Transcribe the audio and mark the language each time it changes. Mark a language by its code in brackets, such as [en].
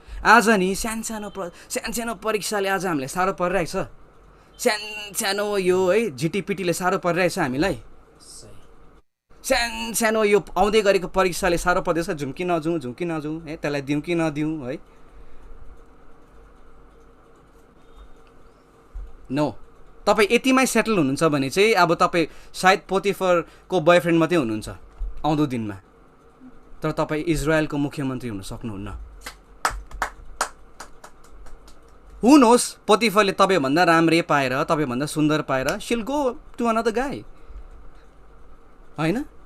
[ne] आज नि सानो परीक्षाले आज हामीलाई साह्रो परिरहेको छ, सानो यो है झिटिपिटीले साह्रो परिरहेछ हामीलाई, सानो यो आउँदै गरेको परीक्षाले साह्रो पर्दैछ। जाउँ कि नजाउँ है, त्यसलाई दिउँ कि नदिउँ है। नो, तपाईँ यतिमै सेटल हुनुहुन्छ भने चाहिँ अब तपाईँ सायद पोटिफरको बोयफ्रेन्ड मात्रै हुनुहुन्छ आउँदो दिनमा, तर तपाईँ इजरायलको मुख्यमन्त्री हुन सक्नुहुन्न। [en] who knows, [ne] पोटिफरले तपाईँभन्दा राम्रै पाएर, तपाईँभन्दा सुन्दर पाएर [en] she'll go to another guy, [ne] होइन?